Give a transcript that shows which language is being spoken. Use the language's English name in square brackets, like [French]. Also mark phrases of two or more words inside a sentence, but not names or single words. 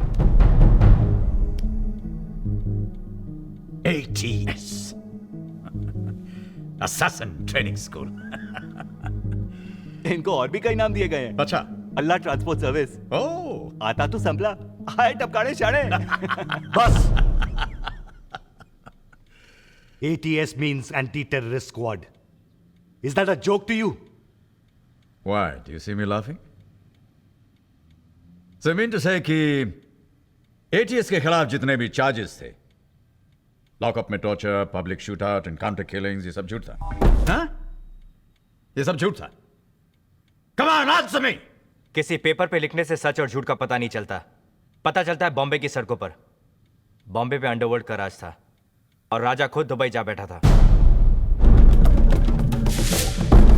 [English] ATS Assassin Training School। [Hindi] इनको और भी कई नाम दिए गए हैं। अच्छा। [English] Allah Transport Service. ओह, [Hindi] आता तो संभला, आए टपकाने शाणे। बस। [English] ATS means anti-terrorist squad. Is that a joke to you? Why? Do you see me laughing? So I mean to say [Hindi] कि ATS के खिलाफ जितने भी चार्जेस थे, लॉकअप में टॉर्चर, [English] public shootout, encounter killings, [Hindi] ये सब झूठ था। हाँ? ये सब झूठ था। [English] Come on, answer me! [Hindi] किसी पेपर पे लिखने से सच और झूठ का पता नहीं चलता। पता चलता है बॉम्बे की सड़कों पर। बॉम्बे पे अंडरवर्ल्ड का राज था और राजा खुद दुबई जा बैठा था।